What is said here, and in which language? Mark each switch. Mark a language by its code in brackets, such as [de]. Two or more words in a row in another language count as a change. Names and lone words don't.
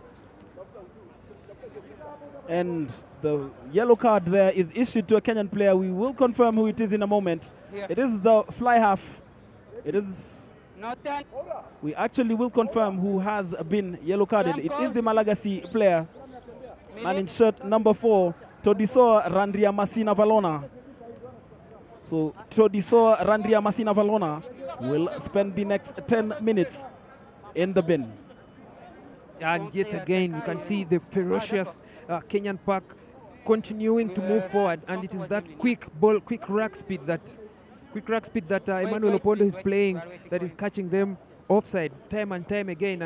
[en] And the yellow card there is issued to a Kenyan player. We will confirm who it is in a moment. It is the fly half. It is... We actually will confirm who has been yellow carded. It is the Malagasy player. Man in shirt number 4, Todiso Randria Masina Valona. So Todiso Randria Masina Valona will spend the next 10 minutes in the bin. And yet again, you can see the ferocious Kenyan pack continuing to move forward, and it is that quick rack speed that Emmanuel Opondo is playing that is catching them offside time and time again.